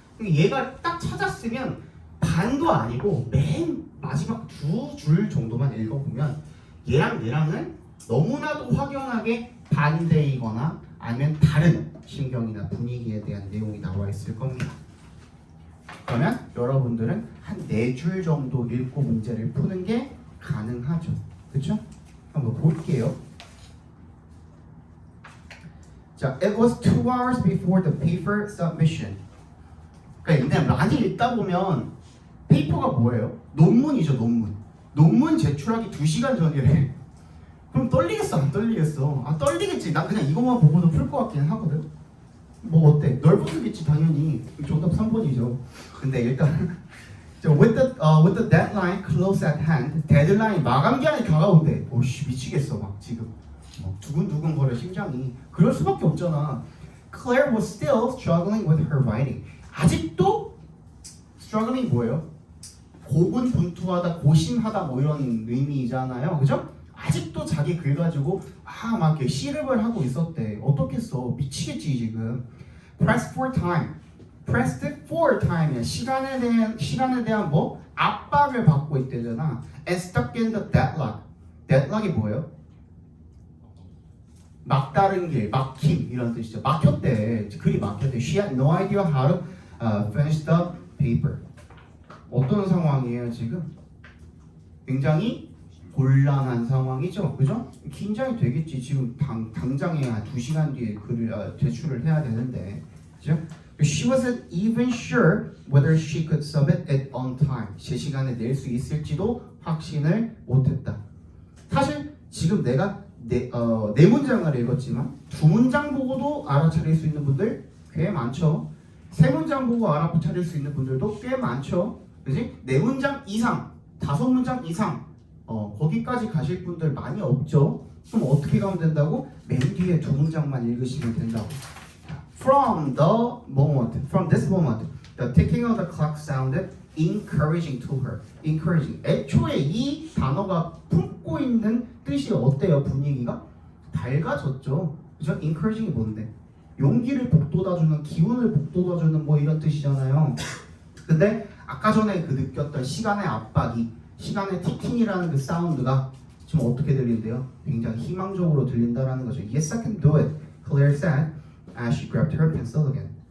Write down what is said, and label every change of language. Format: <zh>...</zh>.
<ko>얘가 딱 찾았으면 반도 아니고 맨 마지막 두 줄 정도만 읽어보면 얘랑은 너무나도 확연하게 반대이거나 아니면 다른 심경이나 분위기에 대한 내용이 나와 있을 겁니다. 그러면 여러분들은 한 4줄 정도 읽고 문제를 푸는 게 가능하죠. 그렇죠? 한번 볼게요.</ko> <en>자, it was 2 hours before the paper submission.</en> <ko>그러니까 일단 많이 읽다 보면 페이퍼가 뭐예요? 논문이죠, 논문. 논문 제출하기 2시간 전이래. 그럼 떨리겠어, 안 떨리겠어? 아, 떨리겠지. 나 그냥 이것만 보고도 풀 것 같긴 하거든. 뭐 어때? 넓어지겠지 당연히. 정답 3번이죠. 근데 일단</ko> <en>with the deadline close at hand,</en> <ko>데드라인 마감 기한이 다가온대. 오씨 미치겠어 막 지금. 두근두근 거려 심장이. 그럴 수밖에 없잖아.</ko> <en>Claire was still struggling with her writing.</en> <ko>아직도 struggling 뭐예요? 고군분투하다, 고심하다 뭐 이런 의미잖아요, 그죠? 아직도 자기 글 가지고 막 이렇게 시름을 하고 있었대. 어떻겠어? 미치겠지 지금.</ko> <en>Pressed for time. Pressed for time</en> <ko>이야. 시간에 대한 뭐 압박을 받고 있대잖아.</ko> <en>And stuck in the deadlock. deadlock이</en> <ko>뭐예요? 막다른 길, 막힘 이런 뜻이죠. 막혔대. 글이 막혔대.</ko> <en>She had no idea how to finish the paper.</en> <ko>어떤 상황이에요 지금? 굉장히 곤란한 상황이죠, 그죠? 긴장이 되겠지. 지금 당장에 한 2시간 뒤에 글을 제출을 해야 되는데, 그죠?</ko> <en>She wasn't even sure whether she could submit it on time.</en> <ko>제 시간에 낼 수 있을지도 확신을 못했다. 사실 지금 내가 네 문장을 읽었지만 2문장 보고도 알아차릴 수 있는 분들 꽤 많죠. 3문장 보고 알아차릴 수 있는 분들도 꽤 많죠. 그지? 4문장 이상, 5문장 이상 거기까지 가실 분들 많이 없죠. 그럼 어떻게 가면 된다고? 맨 뒤에 2문장만 읽으시면 된다고.</ko> <en>From this moment, the ticking of the clock sounded encouraging to her. encouraging.</en> <ko>애초에 이 단어가 품고 있는 뜻이 어때요? 분위기가 밝아졌죠. 그죠? encouraging이 뭔데? 용기를 북돋아주는, 기운을 북돋아주는 뭐 이런 뜻이잖아요. 근데 아까 전에 그 느꼈던 시간의 압박이, 시간의 티킹이라는 그 사운드가 지금 어떻게 들린대요? 굉장히 희망적으로 들린다라는 거죠.</ko> <en>Yes, I can do it, Claire said as she grabbed her pencil again.</en>